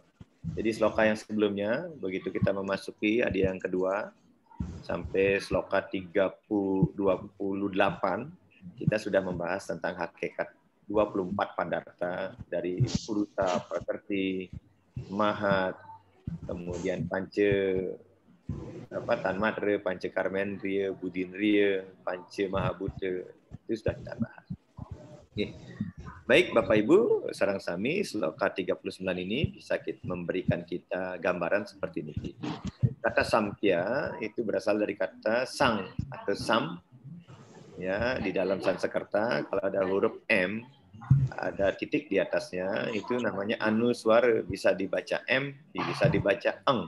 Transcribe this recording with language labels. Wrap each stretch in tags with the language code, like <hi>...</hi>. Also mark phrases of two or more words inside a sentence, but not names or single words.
<id>Jadi sloka yang sebelumnya, begitu kita memasuki adi yang kedua, sampai sloka 28, kita sudah membahas tentang hakikat 24 padarta dari Puruta, Prakrti, Mahat, kemudian Tanmatra, Panca Karmendriya, Budindriya, Panca Mahabhuta, itu sudah kita bahas. Oke. Baik Bapak Ibu,</id> <ban>sarang sami,</ban> <id>sloka 39 ini bisa memberikan kita gambaran seperti ini. Kata Samkhya itu berasal dari kata sang atau sam. Ya, di dalam Sanskerta kalau ada huruf M, ada titik di atasnya, itu namanya anuswara, bisa dibaca M, bisa dibaca eng.</id>